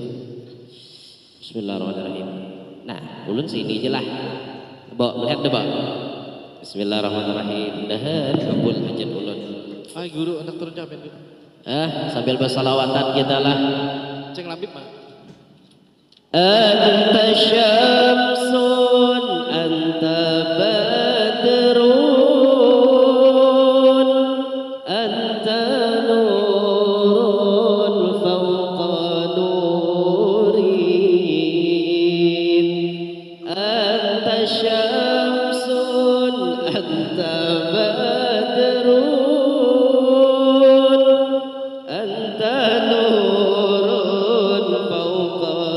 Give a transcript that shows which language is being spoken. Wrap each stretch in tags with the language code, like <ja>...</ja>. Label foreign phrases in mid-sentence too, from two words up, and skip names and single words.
<ar>بسم الله الرحمن الرحيم.</ar> <bjn>Nah, ulun sini aja lah. Melihat deh, Bismillahirrahmanirrahim. Dah kabul hajat ulun. Guru anak turun jamin. Sambil bersalawatan kita lah. Cek lambip mah.</bjn> <ar>أنت شمس أنت بدر أنت نور فوق نور أنت شمس أنت بدر أنت نور فوق</ar>